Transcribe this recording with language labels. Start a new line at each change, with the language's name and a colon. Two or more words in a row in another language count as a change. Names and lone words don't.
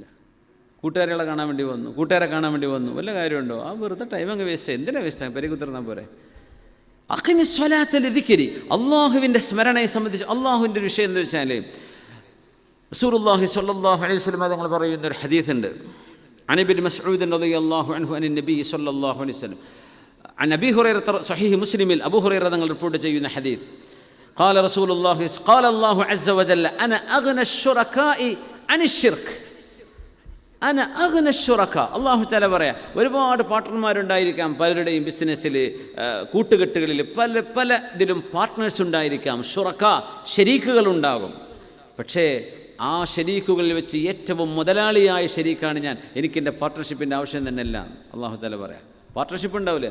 Malayalam: കൂട്ടുകാരികളെ കാണാൻ വേണ്ടി വന്നു, കൂട്ടുകാരെ കാണാൻ വേണ്ടി വന്നു, വല്ല കാര്യമുണ്ടോ? ആ വെറുതെ ടൈം അങ്ങ് വേസ്റ്റ്. എന്തിനാ വേസ്റ്റ്? പെരുകുത്തിർന്നാൽ പോരെ.
Arabic: أقم الصلاة لذكري,
Malayalam: അള്ളാഹുവിൻ്റെ സ്മരണയെ സംബന്ധിച്ച് അള്ളാഹുവിൻ്റെ വിഷയം എന്ന് വെച്ചാൽ
Arabic: رسول الله صلى الله عليه وسلم
Malayalam: തങ്ങൾ പറയുന്നൊരു ഹദീസുണ്ട്.
Arabic: عن ابن مسعود رضي الله عنه عن النبي صلى الله عليه وسلم عن أبي هريرة صحيح مسلم أبو هريرة
Malayalam: തങ്ങൾ റിപ്പോർട്ട് ചെയ്യുന്ന ഹദീസ്.
Arabic: قال رسول الله قال الله عز وجل أنا أغنى الشركاء عن الشرك أنا أغنى الشركاء. الله تعالى
Malayalam: പറയാ, ഒരുപാട് പാർട്ട്ണർമാരുണ്ടായിരിക്കാം പലരുടെയും ബിസിനസ്സിൽ, കൂട്ടുകെട്ടുകളിൽ, പല ഇതിലും പാർട്ട്നേഴ്സ് ഉണ്ടായിരിക്കാം. ഷുറക്കാ, ശരീക്കുകൾ ഉണ്ടാകും. പക്ഷേ ആ ശരീക്കുകളിൽ വെച്ച് ഏറ്റവും മുതലാളിയായ ശരീക്കാണ് ഞാൻ. എനിക്കെൻ്റെ പാർട്ട്ണർഷിപ്പിൻ്റെ ആവശ്യം തന്നെ അല്ല.
Arabic: الله تعالى
Malayalam: പറയാം, പാർട്ട്ണർഷിപ്പ് ഉണ്ടാവില്ലേ?